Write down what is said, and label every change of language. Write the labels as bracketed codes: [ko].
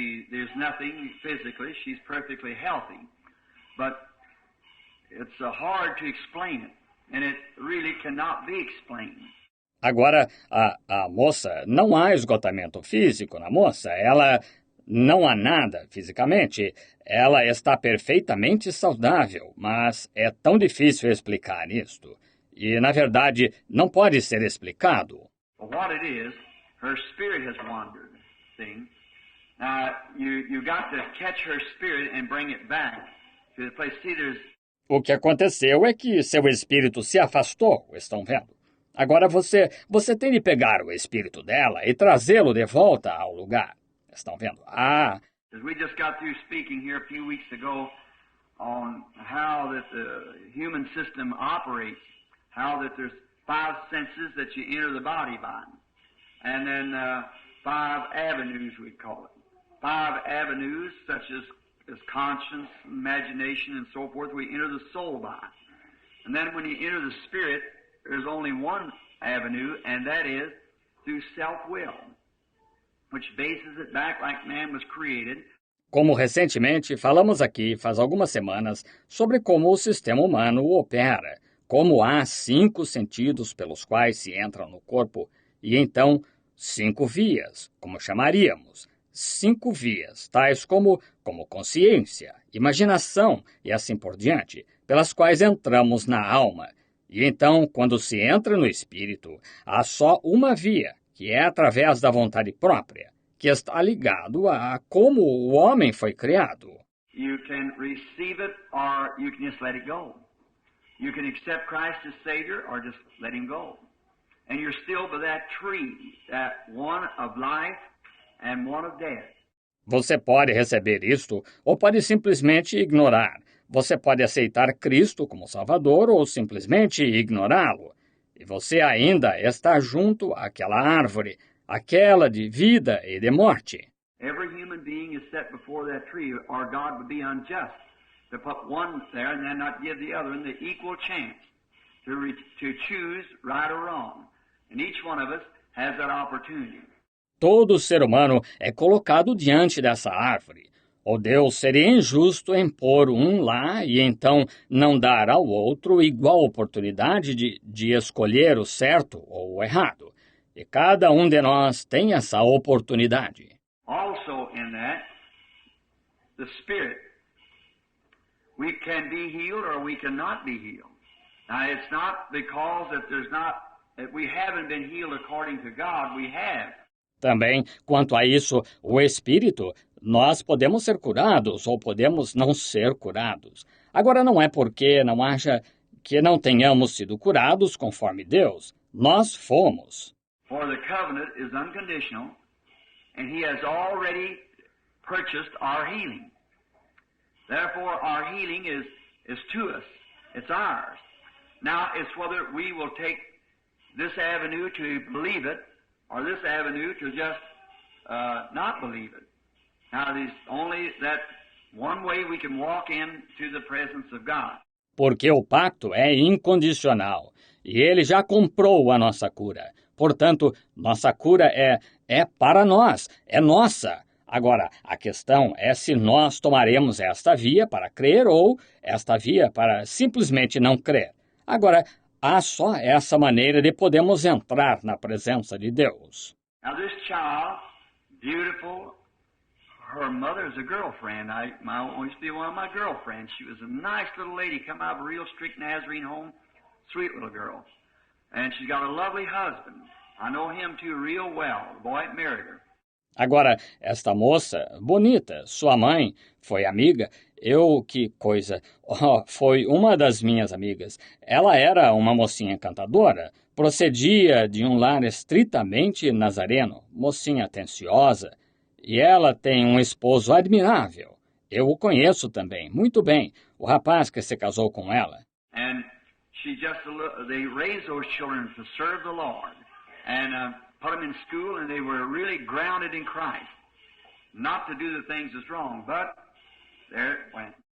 [en] There's nothing physically. She's perfectly healthy. But it's hard to explain it, and it really cannot be explained. [pt] Agora, a moça, não há esgotamento físico na moça. Ela não há nada fisicamente. Ela está perfeitamente saudável, mas é tão difícil explicar isto. E, na verdade, não pode ser explicado. [en] Well, what it is, her spirit has wandered, see? Now, you got to catch her spirit and bring it back to the place. See, [pt] O que aconteceu é que seu espírito se afastou, estão vendo? Agora você tem de pegar o espírito dela e trazê-lo de volta ao lugar. Estão vendo? [en] We just got through speaking here a few weeks ago on how that the human system operates, how that there's 5 senses that you enter the body by, and then 5 avenues, we call it. 5 avenues such as conscience, imagination, and so forth, we enter the soul by. And then when you enter the spirit, there's only one avenue, and that is through self-will, which bases it back like man was created. [pt] Como recentemente falamos aqui, faz algumas semanas, sobre como o sistema humano opera, como há 5 sentidos pelos quais se entra no corpo, e então 5 vias, como chamaríamos. 5 vias, tais como consciência, imaginação e assim por diante, pelas quais entramos na alma. E então, quando se entra no espírito, há só uma via, que é através da vontade própria, que está ligado a como o homem foi criado. [en] You can receive it or you can just let it go. You can accept Christ as Savior or just let Him go. And you're still by that tree, that one of life and one of death. [pt] Você pode receber isto ou pode simplesmente ignorar. Você pode aceitar Cristo como Salvador ou simplesmente ignorá-lo. E você ainda está junto àquela árvore, aquela de vida e de morte. [en] Every human being is set before that tree, or God would be unjust to put one there and then not give the other the equal chance to choose right or wrong. And each one of us has that opportunity. [pt] Todo ser humano é colocado diante dessa árvore. Ou Deus seria injusto em pôr um lá e então não dar ao outro igual oportunidade de escolher o certo ou o errado. E cada um de nós tem essa oportunidade. [en] Also in that, the Spirit, we can be healed or we cannot be healed. Now it's not because that we haven't been healed according to God, we have. [pt] Também, quanto a isso, o Espírito, nós podemos ser curados ou podemos não ser curados. Agora não é porque não haja que não tenhamos sido curados conforme Deus. Nós fomos. [en] For the covenant is unconditional, and He has already purchased our healing. Therefore, our healing is to us. It's ours. Now, it's whether we will take this avenue to believe it, or this avenue to just not believe it. Now, there's only that one way we can walk into the presence of God. [pt] Porque o pacto é incondicional, e Ele já comprou a nossa cura. Portanto, nossa cura é para nós, é nossa. Agora, a questão é se nós tomaremos esta via para crer ou esta via para simplesmente não crer. Agora, há só essa maneira de podermos entrar na presença de Deus. [en] Now this child, beautiful, her mother is a girlfriend. Used to be one of my girlfriends. She was a nice little lady, come out of a real strict Nazarene home, sweet little girl. And she's got a lovely husband. I know him too real well, the boy that married her. [pt] Agora, esta moça, bonita, sua mãe, foi amiga. Que coisa, foi uma das minhas amigas. Ela era uma mocinha encantadora, procedia de um lar estritamente nazareno, mocinha atenciosa. E ela tem um esposo admirável. Eu o conheço também, muito bem, o rapaz que se casou com ela. [en] And they raised those children to serve the Lord. And put them in school, and they were really grounded in Christ. Not to do the things that's wrong, but there it went.